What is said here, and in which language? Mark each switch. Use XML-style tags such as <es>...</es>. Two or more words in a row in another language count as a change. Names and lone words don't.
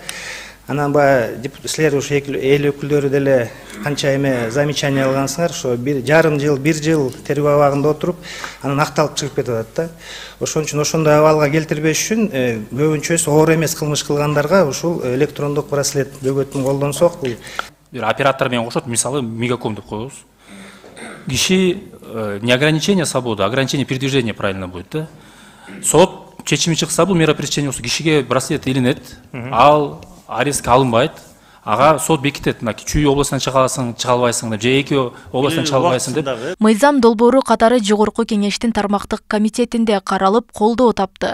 <ky>Анан баягы силер ушу эл өкүлдөрү деле канча эме замечание алгансыңар, ошо 1,5 жыл, 1 жыл тергөө абагында отуруп, анан акталып чыгып кетип атат да. Ошон үчүн ошондой абалга келтирбеш үчүн көбүнчөсү оор эмес кылмыш кылгандарга ушул электрондук браслет бөгөтүн колдонсок, бир оператор менен кошот, мисалы мегаком деп коебуз.</ky> <ru>Киши не ограничение свободы, ограничение передвижения правильно будет, да?</ru> <ky>Сот чечими чыкса, бул</ky> <ru>мера пресечения</ru> <ky>кишиге браслет илинет, ал арестке алынбайт. Ага сот бекитет, чүй областынан чыга аласың, чыга албайсың деп, же эки областынан чыга албайсың деп. Мыйзам долбоору катары жогорку кеңештин тармактык комитетинде каралып, колдоо тапты.</ky>